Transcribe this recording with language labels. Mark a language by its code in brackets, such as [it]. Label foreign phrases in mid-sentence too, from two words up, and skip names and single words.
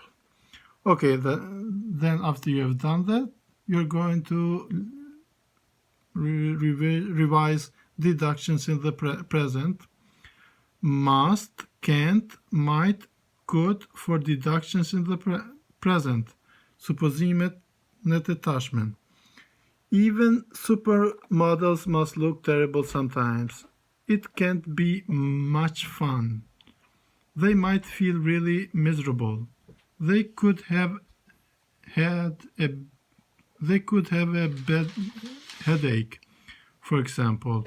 [en] Okay, then after you have done that, you're going to revise deductions in the present. Must, can't, might, could for deductions in the present. [sq] Supposimet në të tashmen. [en] Even supermodels must look terrible sometimes. It can't be much fun. They might feel really miserable. They could have a bad headache, for example.